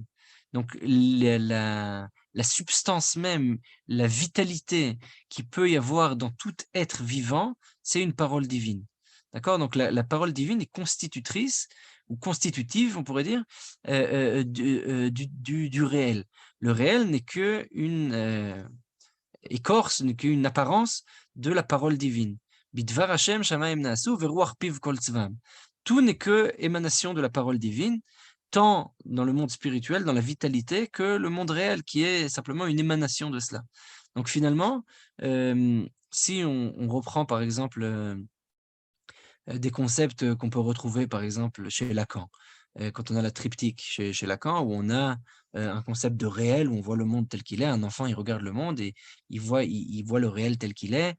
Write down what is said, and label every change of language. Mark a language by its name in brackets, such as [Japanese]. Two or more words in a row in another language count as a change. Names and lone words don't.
[French] Donc, la substance même, la vitalité qui peut y avoir dans tout être vivant, c'est une parole divine. D'accord? Donc, la parole divine est constitutrice ou constitutive, on pourrait dire, du réel. Le réel n'est qu'une écorce, n'est qu'une apparence de la parole divine. [Hebrew] בדבר ה' שמים נעשו וברוח פיו כל צבאם. [French] Tout n'est que émanation de la parole divine, tant dans le monde spirituel, dans la vitalité, que le monde réel, qui est simplement une émanation de cela. Donc finalement, si on reprend par exemple des concepts qu'on peut retrouver par exemple chez Lacan, quand on a la triptyque chez Lacan, où on a un concept de réel, où on voit le monde tel qu'il est, un enfant il regarde le monde et il voit le réel tel qu'il est.